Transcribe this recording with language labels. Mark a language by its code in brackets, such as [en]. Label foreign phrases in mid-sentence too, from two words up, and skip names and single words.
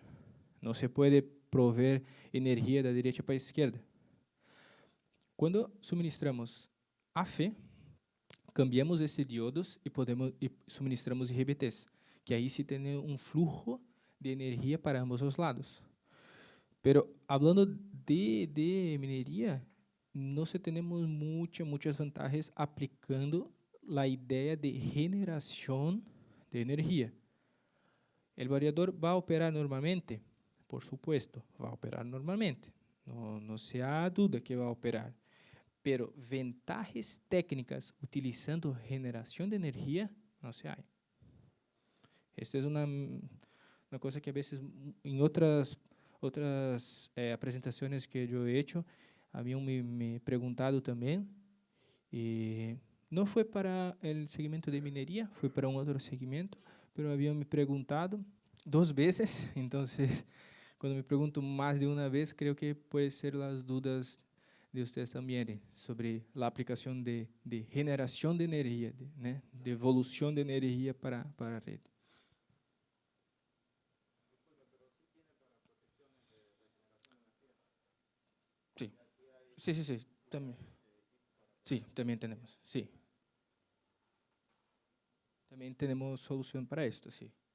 [pt] Não se pode prover energia da direita para a esquerda. Quando suministramos AFE, cambiamos esses diodos e suministramos IGBTs, que aí se tem um fluxo de energia para ambos os lados. [es] Pero hablando de minería, no se tenemos muchas vantagens aplicando la idea de generación de energía. ¿El variador va a operar normalmente? Por supuesto, va a operar normalmente. No se ha duda que va a operar. Pero ventajas técnicas utilizando generación de energía no se hay. Esta es una cosa que a veces en otras [pt] apresentações que eu [es] he hecho, [pt] haviam me perguntado também, e não foi para o segmento de mineria, foi para um outro segmento, mas haviam me perguntado 2 vezes, então, quando me perguntam mais de uma vez, creio que pode ser as dúvidas de vocês também, sobre a aplicação de generação de energia, de evolução de energia para a rede. [es] Sí, también. Sí, también tenemos, sí. También tenemos solución para esto, sí.